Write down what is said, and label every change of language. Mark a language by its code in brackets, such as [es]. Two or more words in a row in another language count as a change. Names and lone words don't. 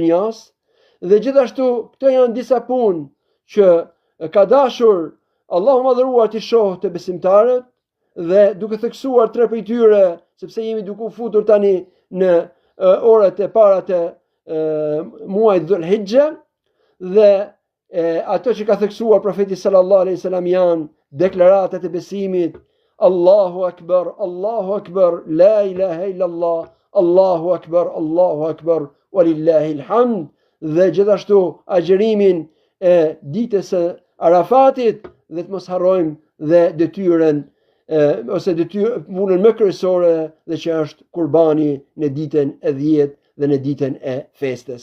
[sq] dynjas, dhe gjithashtu këto janë disa punë që ka dashur Allahu madhëruar të shohë të besimtarët, dhe duke theksuar 3 prej tyre, sepse jemi duke u futur tani në orët e para të muajit Dhul-Hijja, dhe ato që ka theksuar profeti [ar] صلى الله عليه وسلم [sq] janë deklaratat e besimit: [ar] الله أكبر الله أكبر لا إله إلا الله الله أكبر ولله الحمد, [sq] dhe gjithashtu agjerimin e ditës së Arafatit, dhe të mos harrojmë dhe detyrën ose punën më kryesore, dhe që është kurbani në ditën e 10 dhe në ditën e festës.